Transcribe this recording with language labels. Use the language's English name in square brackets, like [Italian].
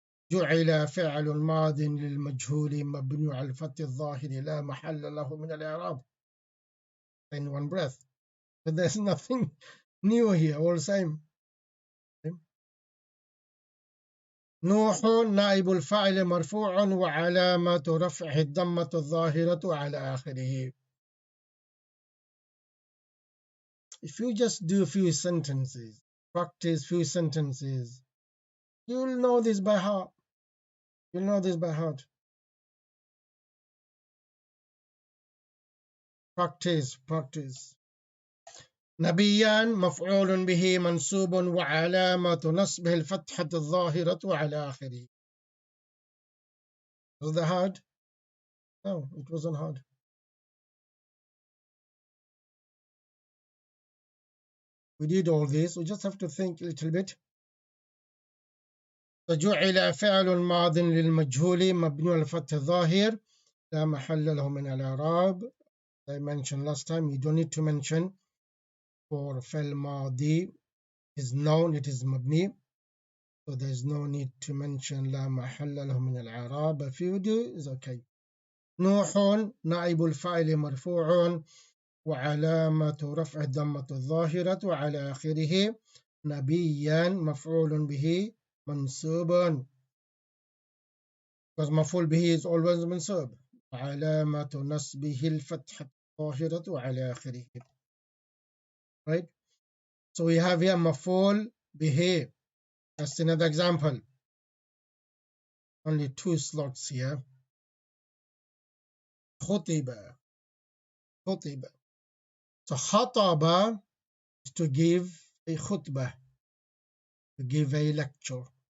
[Arabic] جعل فعل ماض للمجهول مبني على الفتح الظاهر لا محل له من الإعراب. [English] In one breath. But there's nothing new here, all same. [Arabic] نوح نائب الفاعل مرفوع وعلامة رفعه الضمة الظاهرة على آخره. [English] If you just do a few sentences, practice few sentences, you'll know this by heart. You'll know this by heart. Practice, practice. [Arabic] نبيا مفعول به منصوب وعلامة نصبه الفتحة الظاهرة على آخره. [English] Was that hard? No, it wasn't hard. We did all this. We just have to think a little bit. [Arabic] فجعل فعل ماض للمجهول مبني على الفتح الظاهر لا محل له من الإعراب. [English] I mentioned last time, you don't need to mention for فعل ماضي is known, it is مبني, so there's no need to mention [Arabic] لا محل له من الإعراب. [English] If you do, it's okay. [Arabic] نوح نائب الفاعل مرفوع وعلامة رفع الضمة الظاهرة على آخره. نبيا مفعول به منصوب, [English] because [Arabic] مفعول به [English] is always [Arabic] منصوب, علامة نصبه الفتحة الظاهرة على آخره. [English] Right? So we have here [Arabic] مفعول به. [English] That's another example. only two slots here. [Arabic] خطب. خطب. [English] So خطب is to give a khutbah, to give a lecture.